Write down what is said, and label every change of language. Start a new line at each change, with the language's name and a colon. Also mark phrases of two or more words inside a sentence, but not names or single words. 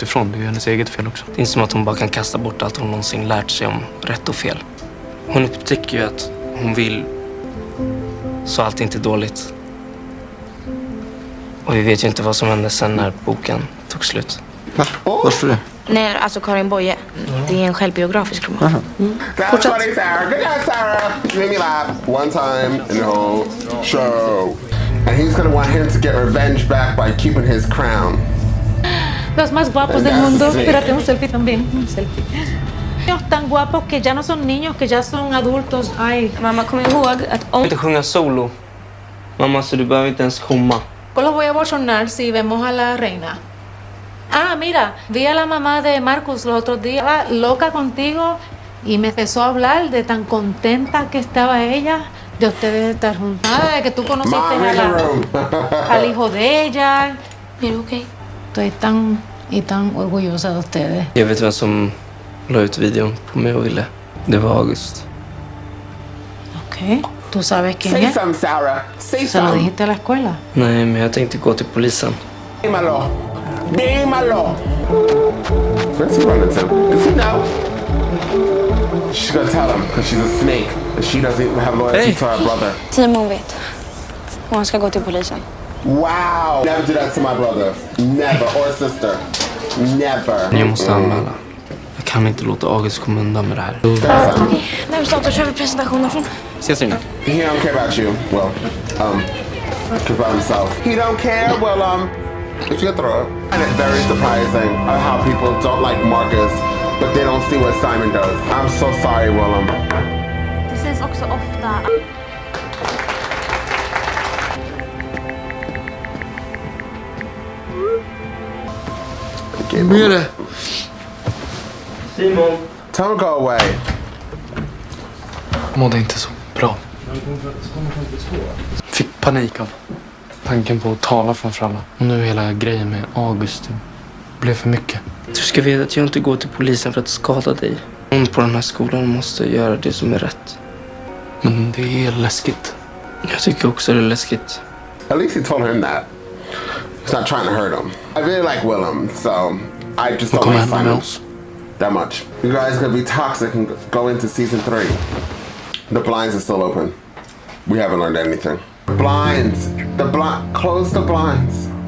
Swedish: Det är ju hennes eget fel också. Det är inte som att hon bara kan kasta bort allt hon någonsin lärt sig om rätt och fel. Hon upptäcker ju att hon vill så allt är inte dåligt. Och vi vet ju inte vad som hände sen när boken tog slut. Va? Var står det? Nej, alltså Karin Boye. Det är en självbiografisk roman.
English: That's funny, Sarah. Good job, Sarah. You made me laugh one time in the whole show. And he's gonna want him to get revenge back by keeping his crown.
Spanish: Los más guapos del mundo. Espérate, un selfie también. Un selfie. Niños tan guapos que ya no son niños, que ya son adultos. Ay.
Swedish: Mamma, kom ihåg att om... Inte sjunga solo. Mamma, så du behöver inte ens komma.
Spanish: Los voy a bochornar si vemos a la reina. Ah, mira, vi a la mamá de Marcus los otros días. Estaba loca contigo y me empezó a hablar de tan contenta que estaba ella de ustedes estar juntadas, de que tú conociste al hijo de ella.
Swedish: Är du okej?
Spanish: Estoy tan orgullosa de ustedes.
Swedish: Jag vet vem som la ut videon på mig och Ville. Det var August. Okej.
Spanish: ¿Tú sabes quién
English: Say
Spanish: es?
English: something, Sarah. Say
Spanish: ¿Se lo
English: something.
Spanish: dijiste a la escuela?
Swedish: Nej, men jag tänkte gå till polisen.
Spanish: Dímelo. Dímelo.
English: Where's he running to? Does he know? She's gonna tell him because she's a snake. And she doesn't have loyalty to her brother.
Swedish: Simon vet. Och han ska gå till polisen.
English: Wow. Never do that to my brother. Never. Or sister. Never.
Swedish: Jag måste anmäla. Jag kan inte låta August komma undan med det här. Okej, när vi startar kör vi presentationen från... Ses inne.
English: He don't care about you. Well, about himself. He don't care. Well, it's your throw. And it's very surprising how people don't like Marcus, but they don't see what Simon does. I'm so sorry, Wilhelm.
Swedish: Det sägs också ofta... Hur är det? Simon.
English: Tell him go away.
Swedish: Mådde inte så bra. Fick panik av tanken på att tala framför alla. Och nu hela grejen med August blev för mycket. Du ska veta att jag inte går till polisen för att skada dig. Någon på den här skolan måste göra det som är rätt. Men det är läskigt. Jag tycker också det är läskigt.
English: At least he told him that. He's not trying to hurt him. I really like Wilhelm, so I just don't like Simon that much. You guys are gonna be toxic and go into season 3. The blinds are still open. We haven't learned anything. Blinds. Close the blinds.